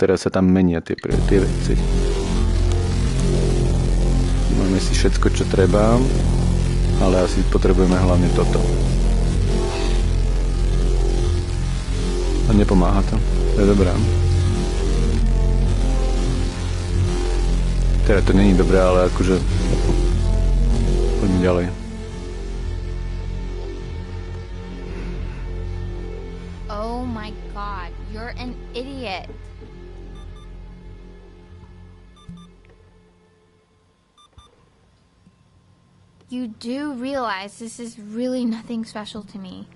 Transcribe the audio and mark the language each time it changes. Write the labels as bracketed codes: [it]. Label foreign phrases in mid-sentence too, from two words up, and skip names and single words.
[sk] Teraz sa tam menia tie veci. Máme si všetko, čo treba, ale asi potrebujeme hlavne toto. A nepomáha to. To je dobré. Teda to není dobré, ale akože poďme ďalej. [en] Oh my god, you're an idiot. You do realize this is really nothing special to me.